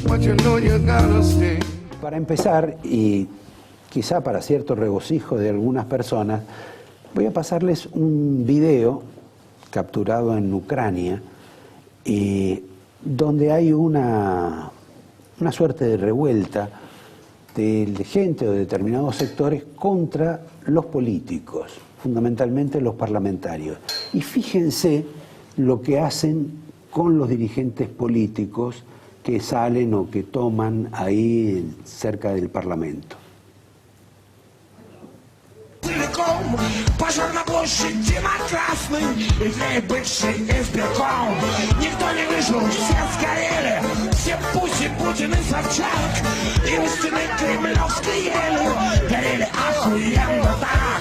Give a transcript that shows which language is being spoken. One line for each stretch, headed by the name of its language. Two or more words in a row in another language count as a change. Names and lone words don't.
Spanish: Para empezar, y quizá para cierto regocijo de algunas personas, voy a pasarles un video capturado en Ucrania, donde hay una suerte de revuelta de gente o de determinados sectores contra los políticos, fundamentalmente los parlamentarios. Y fíjense lo que hacen con los dirigentes políticos que salen o que toman ahí cerca del Parlamento.
Russian: Пожар на площади на Красной, и бывший избирком. Никто не выжил, все сгорели, все Путин и Собчак. И у стены Кремлевской ели горели охуенно так.